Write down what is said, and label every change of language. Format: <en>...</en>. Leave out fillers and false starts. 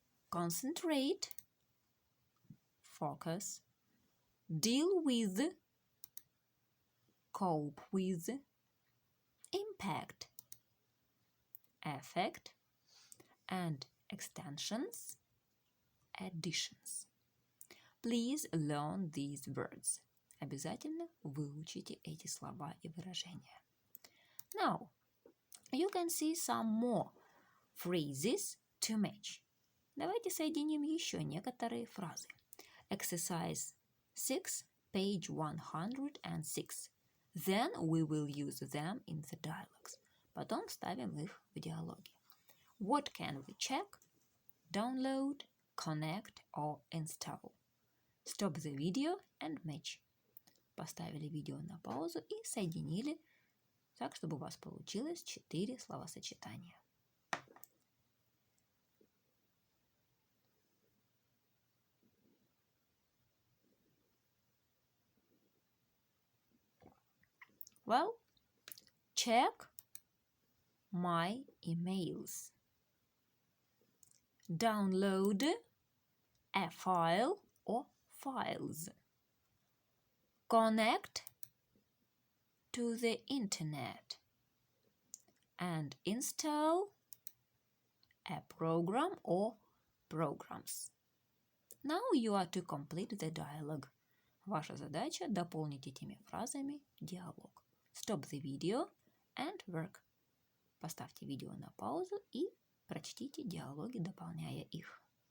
<en>Concentrate. Focus. Deal with. Cope with. Impact. Effect. And extensions. Additions. Please learn these words.</en> <ru>Обязательно выучите эти слова и выражения.</ru> <en>Now, you can see some more phrases to match.</en> <ru>Давайте соединим еще некоторые фразы.</ru> <en>Exercise 6, page 106. Then we will use them in the dialogues.</en> <ru>Потом вставим их в диалоги.</ru> <en>What can we check? Download, connect or install. Stop the video and match.</en> <ru>Поставили видео на паузу и соединили так, чтобы у вас получилось 4 словосочетания.</ru> <en>Well, check my emails. Download a file or files. Connect to the internet and install a program or programs. Now you are to complete the dialogue.</en> <ru>Ваша задача дополнить этими фразами диалог.</ru> <en>Stop the video and work.</en> <ru>Поставьте видео на паузу и прочтите диалоги, дополняя их.</ru>